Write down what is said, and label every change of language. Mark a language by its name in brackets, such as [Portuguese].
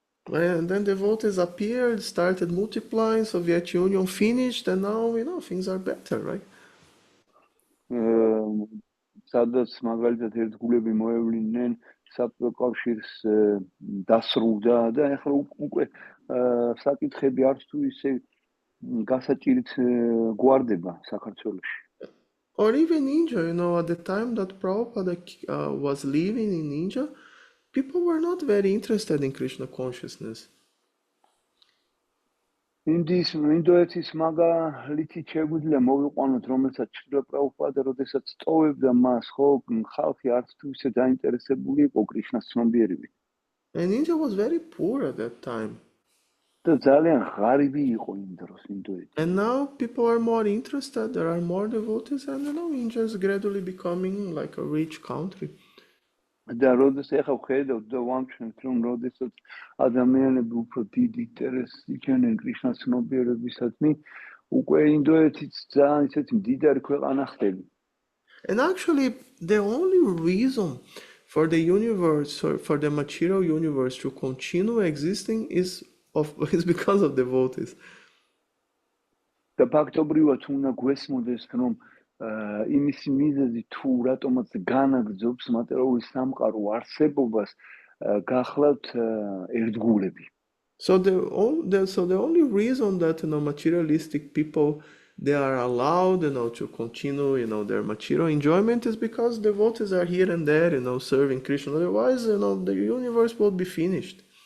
[English] And then devotees appeared, started multiplying, Soviet Union finished, and now, things are better, right? [Georgian] სადაც მაგალითად ერთგულები მოევლინენ, საბჭოთა კავშირს დასრულდა და ახლა უკვე საკითხები არც თუ ისე გასაჭირით გვარდება საქართველოში. [English] Or even India, at the time that Prabhupada was living in India, people were not very interested in Krishna consciousness. [Georgian] ინდოეთის მაგალითი შეგვიძლია მოვიყვანოთ, რომელსაც ჭრილა პრაბჰუპადა, როდესაც ტოვებდა მას, ხალხი არც თუ ისე დაინტერესებული იყო კრიშნას ცნობიერებით. [English] And India was very poor at that time. [Georgian] და ძალიან ღარიბი იყო იმ დროს ინდოეთი. [English] And now people are more interested, there are more devotees, and India is gradually becoming like a rich country. [Georgian] და როდესაც ახლა ვხედავთ და ვამჩნევთ, რომ როდესაც ადამიანები უფრო დიდ ინტერესს იჩენენ კრიშნას ცნობიერებისადმი, უკვე ინდოეთიც ძალიან ისეთი მდიდარი ქვეყანა ხდება. [English] And actually, the only reason for the universe, or for the material universe to continue existing is because of devotees. [Georgian] და ფაქტობრივად უნდა გვესმოდეს, რომ იმის მიზეზი თუ რატომაც განაგრძობს მატერიალური სამყარო არსებობას, გახლავთ ერთგულები. [English] So the only reason that materialistic people they are allowed to continue their material enjoyment is because devotees are here and there serving Krishna. Otherwise the universe would be finished.